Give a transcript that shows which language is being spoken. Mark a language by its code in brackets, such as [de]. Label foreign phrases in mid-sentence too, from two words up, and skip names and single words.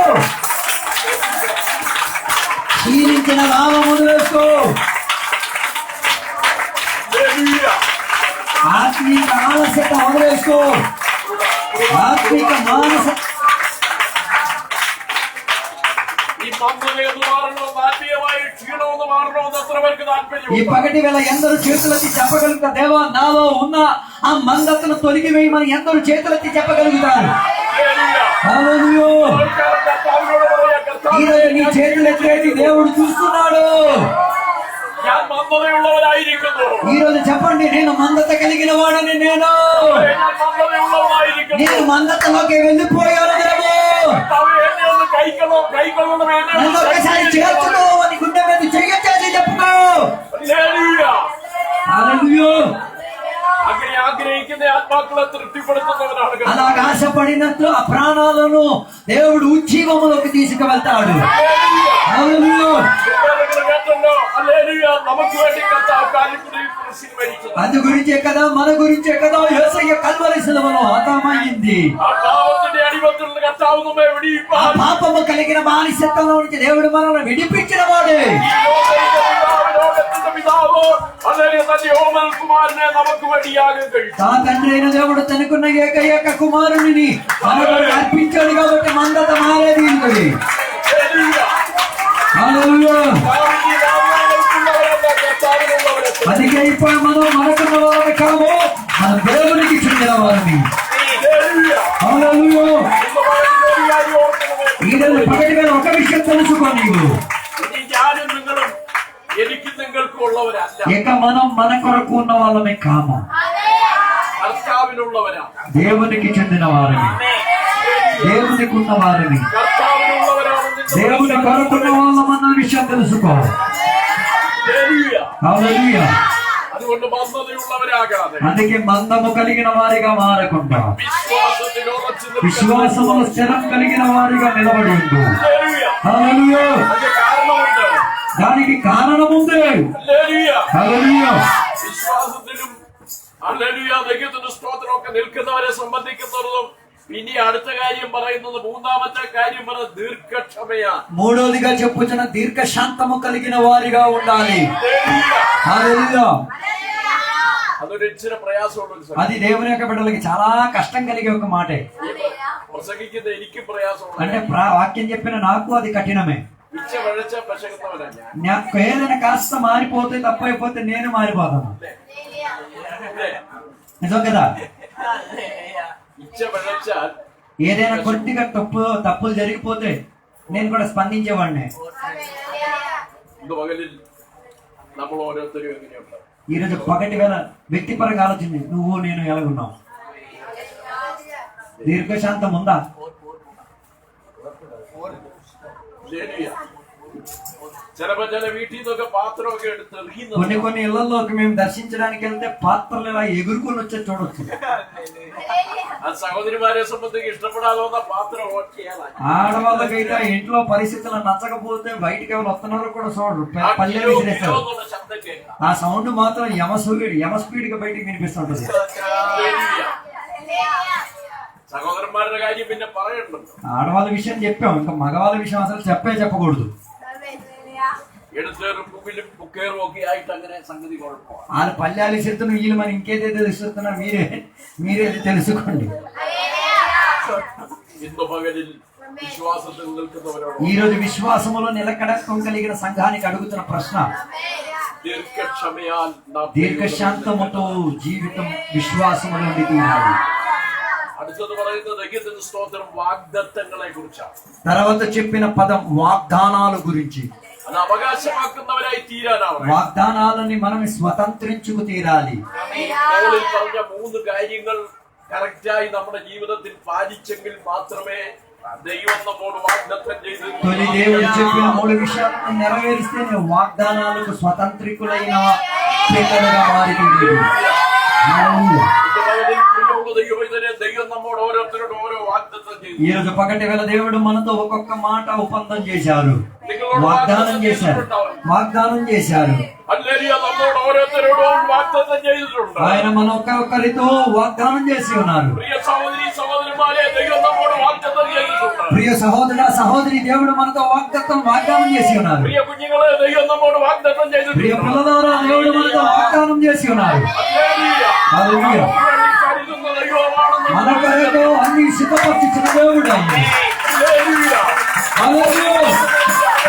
[te] క్షీణించిన భావం వదిలేసుకో. ఆత్మీక ఆలస్యత వదిలేసుకో. ఆత్మీక మానస [ml] ഈ മന്ദതയെന്ന് മാറണോ, ആത്മീയമായ ക്ഷീണമെന്ന് മാറണോ എന്ന് എത്ര പേർക്ക് [te] ఈ [ml] താല്പര്യം? [te] పగటి వేళ ఎందరు చేతులెత్తి చెప్పగలుగుతా దేవా నాలో ఉన్న ఆ మందతను తొలగివేయమని ఎందరు చేతులెత్తి చెప్పగలుగుతారు? హల్లెలూయా. ఈరోజు నీ చేతులెత్తేది దేవుడు చూస్తున్నాడు. [ml] ഞാൻ മന്ദതയുള്ളവരായിരിക്കുന്നു. [te] ఈ రోజు చెప్పండి, నేను మందత కలిగిన వాడని, నేను [ml] ഞാൻ മന്ദതയുള്ളവരായിരിക്കുന്നു. [te] మందతలోకి వెళ్ళిపోయాను. దేవా [ml] എന്നെ ഒന്ന് കൈക്കൊള്ളണം, എന്നെ [te] నన్ను ఒక్కసారి చేర్చుకో అని గుండె మీద చెయ్యొచ్చేసి చెప్పుకో. [ml] ഹല്ലേലൂയ. [te] హల్లెలూయా. [ml] അങ്ങനെ ആഗ്രഹിക്കുന്ന ആത്മാക്കളെ തൃപ്തിപ്പെടുത്തുന്നവരാണ് കർത്താവ്. [te] అలాగ ఆశపడినట్లు ఆ ప్రాణాలను దేవుడు ఉజ్జీవములోకి తీసుకువెళ్తాడు. హల్లెలూయా. [ml] കേട്ടല്ലോ, ഹല്ലേലൂയ. നമുക്ക് വേണ്ടി കർത്താവ് കാലിക്കുടിയിൽ കുരിശിൽ മരിച്ചത്. [te] అందు గురించే కదా, మన గురించే కదా యేసయ్య కల్వరి శిలువలో హతమైంది. [ml] ആ പാപത്തിന്റെ അടിമത്തിൽ നിന്ന് കർത്താവ് നമ്മെ [te] ఆ [ml] വിടിയിപ്പാൻ [te] పాపము కలిగిన బానిసత్వంలో నుంచి దేవుడు మనల్ని విడిపించిన వాడే. [ml] ലോകത്തിന്റെ പിതാവ് ഹല്ലേലൂയ തന്റെ ഓമൽ കുമാരനെ നമുക്ക് വേണ്ടിയാകും കഴിച്ചു. [te] తా తండ్రి అయిన దేవుడు తనకున్న ఏకైక కుమారుని మనకు అర్పించాడు కాబట్టి మందత మారేది. హల్లెలూయా. అందుకే ఇప్పుడు మనం మనకున్న వారిని కాము, మన దేవునికి చెందిన వారిని. హల్లెలూయా. ఈ రోజు పగటి వేళ ఒక విషయం తెలుసుకో, నీవు [ml] ഞാനും നിങ്ങളും എനിക്കും നിങ്ങൾക്കും ഉള്ളവരല്ല, [te] ఇక మనం మన కొరకు ఉన్న వాళ్ళమే కాము, [ml] കർത്താവിനുള്ളവരാ. [te] దేవునికి చెందిన వారిని, దేవునికి ఉన్న వారిని, [ml] കർത്താവിനുള്ളവരാണെന്ന് [te] దేవుని కొరకున్న వాళ్ళమన్న విషయం తెలుసుకో. [ml] ഹല്ലേലൂയ. [te] హల్లెలూయా. [ml] അതുകൊണ്ട് മന്ദതയുള്ളവരാകാതെ [te] అందుకే మందము కలిగిన వారిగా మారకుండా [ml] വിശ്വാസത്തിൽ ഉറച്ചു നിൽക്കുന്ന [te] విశ్వాసములో స్థిరం కలిగిన వారిగా నిలబడి ఉండు. [ml] ഹല്ലേലൂയ. [te] హల్లెలూయా. [ml] അതിന്റെ കാരണമുണ്ട്. [te] దానికి కారణముంది. [ml] ഹല്ലേലൂയ. [te] హల్లెలూయా. [ml] വിശ്വാസത്തിലും ഹല്ലേലൂയ ദൈവത്തിന്റെ സ്തോത്രമൊക്കെ നിൽക്കുന്നവരെ സംബന്ധിക്കുന്നതും ഇനി അടുത്ത കാര്യം പറയുന്നത്, മൂന്നാമത്തെ കാര്യം പറയുന്നത് ദീർഘക്ഷമയാ. [te] మూడోదిగా చెప్పుచున్న దీర్ఘశాంతము కలిగిన వారిగా ఉండాలి. హల్లెలూయా. [ml] അതൊരു ഇച്ചിരി പ്രയാസമുള്ള ഒരു [te] అది దేవుని యొక్క బిడ్డలకి చాలా కష్టం కలిగే ఒక మాటే. [ml] പ്രസംഗിക്കുന്ന എനിക്കും പ്രയാസമുള്ള [te] అంటే వాక్యం చెప్పిన నాకు అది కఠినమే. [ml] ഇച്ച വഴച്ച പ്രസംഗിക്കുന്നവരല്ല. [te] నాకు ఏదైనా కాస్త మారిపోతే తప్పైపోతే నేను మారిపోతాను. నిజం కదా? [ml] ഇച്ച വഴച്ചാൽ [te] ఏదైనా కొద్దిగా తప్పులు జరిగిపోతే నేను కూడా స్పందించేవాడిని. [ml] ഇന്ന് పగലിൽ നമ്മൾ ഓരോരുത്തരും എങ്ങനെയുണ്ട്? [te] ఈ రోజు పగటి వేళ వ్యక్తిపరంగా ఆలోచించి నువ్వు నేను ఎలాగున్నావు? దీర్ఘశాంతం ఉందా? [ml] ഹല്ലേലൂയ. ചിലപ്പോ ചില വീട്ടിൽ നിന്നൊക്കെ പാത്രമൊക്കെ എടുത്ത് [te] కొన్ని [ml] എറിയുന്നത് [te] కొన్ని ఇళ్లలోకి మేము దర్శించడానికి వెళ్తే పాత్రలు ఇలా ఎగురుకొని వచ్చే చూడొచ్చు. [ml] ആ സഹോദരിമാരെ സംബന്ധിച്ച് ഇഷ്ടപ്പെടാതെ വന്ന പാത്രം ഓർച്ചയാലാണ്. [te] ఆడవాళ్ళకైతే ఇంట్లో పరిస్థితులు నచ్చకపోతే బయటికి ఎవరు వస్తున్నారో కూడా చూడరు, [ml] ആ [te] పల్లె [ml] കിലോ [te] విసిరేస్తారు. [ml] എന്നുള്ള శബ്ദം കേൾക്കാം. [te] ఆ సౌండ్ మాత్రం యమ స్పీడ్ గా బయటికి వినిపిస్తుంటది. [ml] ഹല്ലേലൂയ. സഹോദരന്മാരുടെ കാര്യം പിന്നെ പറയണ്ടല്ലോ. [te] ఆడవాళ్ళ విషయం చెప్పాం, ఇంకా మగవాళ్ళ విషయం అసలు చెప్పకూడదు. [ml] എടുത്തേറും പുകിലും പുക്കേറും ഒക്കെ ആയിട്ട് അങ്ങനെ സംഗതി കുഴപ്പമാണ്. [te] వాళ్ళ పల్లెలు ఇస్తున్న వీళ్ళు మరి ఇంకేదైతే ఇస్తున్నా మీరే తెలుసుకోండి. [ml] ഇന്ന് പകലിൽ വിശ്വാസത്തിൽ നിൽക്കുന്നവരോട് [te] ఈ రోజు విశ్వాసములో నిలకడత్వం కలిగిన సంఘానికి అడుగుతున్న ప్రశ్న, [ml] ദീർഘക്ഷമയാൽ നാം [te] దీర్ఘశాంతముతో జీవితం విశ్వాసములో నుండి తీరాలి. [ml] അടുത്തത് പറയുന്നത് ദൈവത്തിന്റെ സ്തോത്രം വാഗ്ദത്തങ്ങളെ കുറിച്ചാണ്. [te] తర్వాత చెప్పిన పదం వాగ్దానాల గురించి. [ml] അത് അവകാശമാക്കുന്നവരായി തീരാനാണ്. [te] వాగ్దానాలని మనం స్వతంత్రించుకు తీరాలి. [ml] പൗലോസ് പറഞ്ഞ 3 കാര്യങ്ങൾ കറക്റ്റായി നമ്മുടെ ജീവിതത്തിൽ പാലിച്ചെങ്കിൽ മാത്രമേ ദൈവം നമ്മോട് വാഗ്ദത്തം [te] తొలి దేవుడు చెప్పిన 3 విషయాలను నెరవేరిస్తేనే వాగ్దానాలకు స్వతంత్రికులైన పిల్లలుగా మారుతుంది. [ml] ദൈവം നമ്മോട് ഓരോരുത്തരോട് ഓരോ വാഗ്ദത്തം ചെയ്തു. [te] ఈ రోజు పగటి వేళ దేవుడు మనతో ఒక్కొక్క మాట ఒప్పందం చేశారు, వాగ్దానం చేశారు. [ml] ഹല്ലേലൂയ. നമ്മോട് ഓരോരുത്തരോടും വാഗ്ദത്തം ചെയ്തിട്ടുണ്ട്. [te] ఆయన మన ఒక్కొక్కరితో వాగ్దానం చేసి ఉన్నారు. [ml] പ്രിയ സഹോദരി സഹോദരന്മാരെ, ദൈവം നമ്മോട് വാഗ്ദത്തം ചെയ്തിട്ടുണ്ട്. [te] ప్రియ సహోదరి దేవుడు మనతో వాగ్దానం చేసి ఉన్నారు. [ml] പ്രിയ കുഞ്ഞുങ്ങളെ, ദൈവം നമ്മോട് വാഗ്ദത്തം [te] ప్రియ [ml] ചെയ്തിട്ടുണ്ട്. [te] పిల్లలారా దేవుడు మనతో వాగ్దానం చేసి ఉన్నారు. [ml] ഹല്ലേലൂയ. [te] హల్లెలూయా. [ml] വേണ്ടി കരുതുന്ന ദൈവമാണെന്ന് [te] మన కొరకు అన్ని సిద్ధపరిచిన దేవుడు ఆయన. [ml] ഹല്ലേലൂയ. [te] హల్లెలూయా.